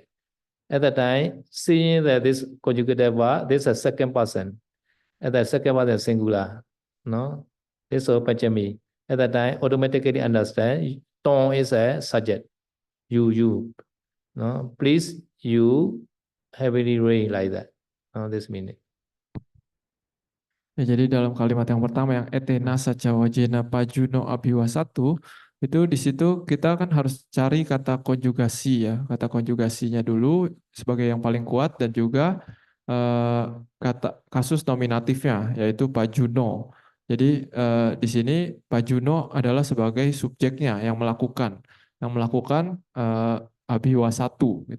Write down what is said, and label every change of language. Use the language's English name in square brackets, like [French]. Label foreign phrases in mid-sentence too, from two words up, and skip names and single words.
[English] At that time, seeing that this conjugative verb, this is a second person. At that second person is singular, no? This is Panchami. At that time, automatically understand, Ton is a subject. You, no? Please, you heavily rain like that. No, this meaning. [Indonesian] Ya, jadi dalam kalimat yang pertama yang [Pali] etena saca wajena pajuno abhiwasatu [Indonesian] itu di situ kita kan harus cari kata konjugasi ya, kata konjugasinya dulu sebagai yang paling kuat dan juga kata kasus nominatifnya yaitu pajuno. Jadi di sini pajuno adalah sebagai subjeknya yang melakukan abhiwasatu gitu.